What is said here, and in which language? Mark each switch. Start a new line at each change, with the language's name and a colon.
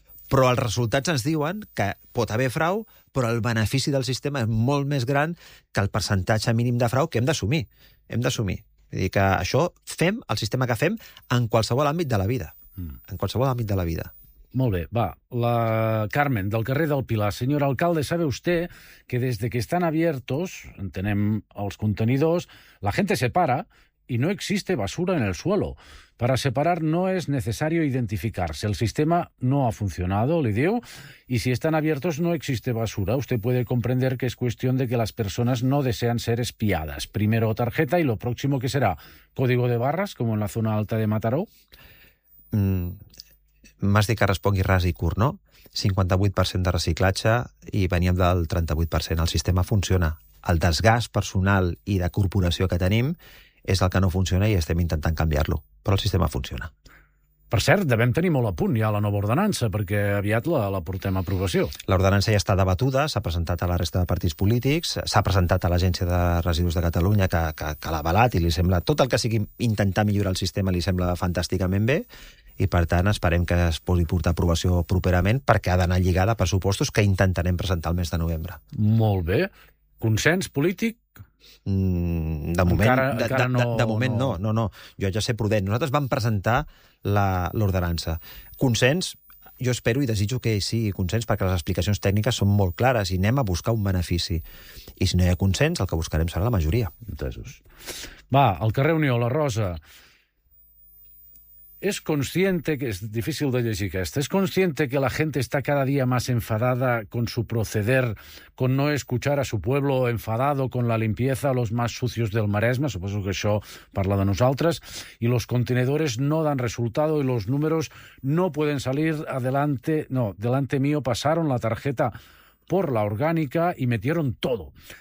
Catalan: Però els resultats ens diuen que pot haver frau, però el benefici del sistema és molt més gran que el percentatge mínim de frau que hem d'assumir. Hem d'assumir. És a dir, que això fem, el sistema que fem, en qualsevol àmbit de la vida. Mm. En qualsevol àmbit de la vida. Molt bé, va. La Carmen, del carrer del Pilar.
Spanish: Señor alcalde, ¿sabe usted que desde que están abiertos,
Catalan: entenem els contenidors,
Spanish: la gente se para y no existe basura en el suelo? Para separar no es necesario identificarse. El sistema no ha funcionado, le digo, y si están abiertos no existe basura. Usted puede comprender que es cuestión de que las personas no desean ser espiadas. Primero tarjeta y lo próximo que será código de barras, como en la zona alta de Mataró.
Catalan: M'has dit que respongui ras i curt, no? 58% de reciclatge i veníem del 38%. El sistema funciona. El desgast personal i de corporació que tenim és el que no funciona i estem intentant canviar-lo. Però el sistema funciona. Per cert, devem tenir molt a punt ja la nova ordenança, perquè aviat la portem a aprovació. L'ordenança ja està debatuda, s'ha presentat a la resta de partits polítics, s'ha presentat a l'Agència de Residus de Catalunya, que l'ha avalat i li sembla... Tot el que sigui intentar millorar el sistema li sembla fantàsticament bé... I, per tant, esperem que es pugui portar aprovació properament perquè ha d'anar lligada a pressupostos que intentarem presentar el mes de novembre. Molt bé. Consens polític? De moment no. Jo ja sé prudent. Nosaltres vam presentar l'ordenança. Consens, jo espero i desitjo que sigui consens perquè les explicacions tècniques són molt clares i anem a buscar un benefici. I si no hi ha consens, el que buscarem serà la majoria. Entesos. Va, al carrer Unió, la Rosa...
Spanish: ¿Es consciente, que es difícil
Catalan: de llegir aquesta,
Spanish: es consciente que la gente está cada día más enfadada con su proceder, con no escuchar a su pueblo, enfadado con la limpieza, los más sucios del Maresme,
Catalan: suposo que això parla de nosaltres,
Spanish: y los contenedores no dan resultado y los números no pueden salir adelante, no, delante mío pasaron la tarjeta por la orgánica y metieron todo.